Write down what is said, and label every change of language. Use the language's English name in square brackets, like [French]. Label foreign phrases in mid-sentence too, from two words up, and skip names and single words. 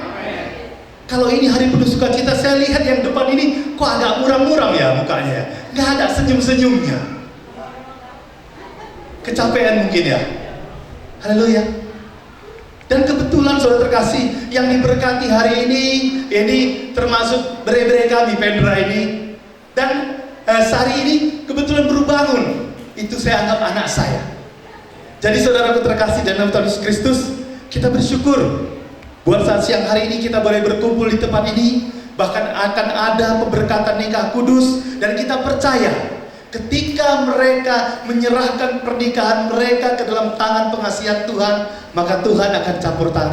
[Indonesian] Kalau ini hari penuh sukacita, saya lihat yang depan ini kok agak muram-muram ya mukanya. Nggak ada senyum-senyumnya. Kecapean mungkin ya. Haleluya. Dan kebetulan saudara terkasih, yang diberkati hari ini termasuk bere-bere kami, Pendra ini. Dan sehari ini kebetulan baru bangun. Itu saya anggap anak saya. Jadi saudaraku terkasih dalam Tuhan Yesus Kristus, kita bersyukur buat saat siang hari ini kita boleh berkumpul di tempat ini. Bahkan akan ada pemberkatan nikah kudus, dan kita percaya ketika mereka menyerahkan pernikahan mereka ke dalam tangan pengasihan Tuhan, maka Tuhan akan campur tangan.